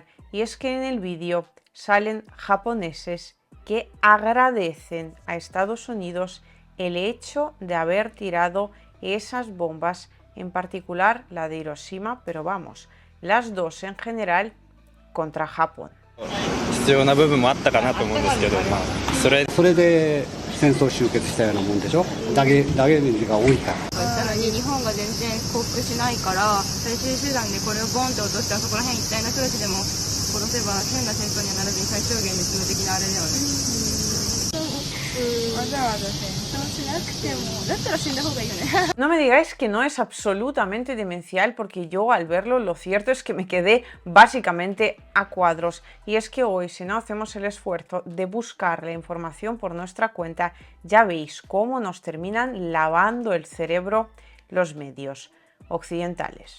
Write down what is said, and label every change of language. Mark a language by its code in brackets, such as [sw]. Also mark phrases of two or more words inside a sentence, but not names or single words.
[es] Y es que en el vídeo salen japoneses que agradecen a Estados Unidos el hecho de haber tirado esas bombas, en particular la de Hiroshima, pero vamos, las dos en general contra Japón. [ja] 必要な部分もあったかなと思うんですけど、それで戦争終結したようなもんでしょ。ダメージが多いから。なのに日本が全然降伏しないから、最終手段でこれをボンって落として、あそこら辺一帯の人たちでも殺せば変な戦争にはならずに最小限で済む的なあれだよね。わざわざ戦争しなくてもだったら死んだ方がいいよね。 [es] No me digáis que no es absolutamente demencial, porque yo al verlo lo cierto es que me quedé básicamente a cuadros. Y es que hoy, si no hacemos el esfuerzo de buscar la información por nuestra cuenta, ya veis cómo nos terminan lavando el cerebro los medios occidentales.